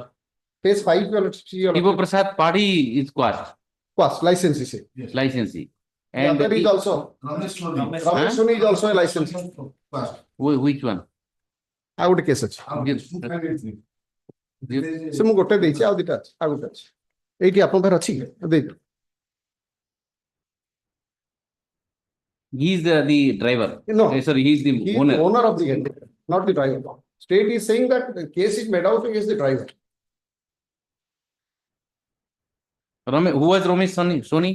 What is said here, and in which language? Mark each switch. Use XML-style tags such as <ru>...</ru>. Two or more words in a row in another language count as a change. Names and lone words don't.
<en>Case 5, Sibo Prasad Padi is quashed. licensee say. Licensee. The And other is also, Ramesh Soni is also a licensee. which one? I would case it.</en> <or>So ମୁଁ ଗୋଟେ ଦେଇଛି ଆଉ ଦିଟା ଅଛି ଆଉ ଗୋଟେ ଅଛି ଏଇଠି ଆପଣଙ୍କ ପାଖରେ ଅଛି ଦେଇଦିଅ</or> <en>He is the driver. No. Sorry, he is the he is owner. the owner of the entity, not the driver. State is saying that the case is made out against the driver. Who was Ramesh Soni?</en>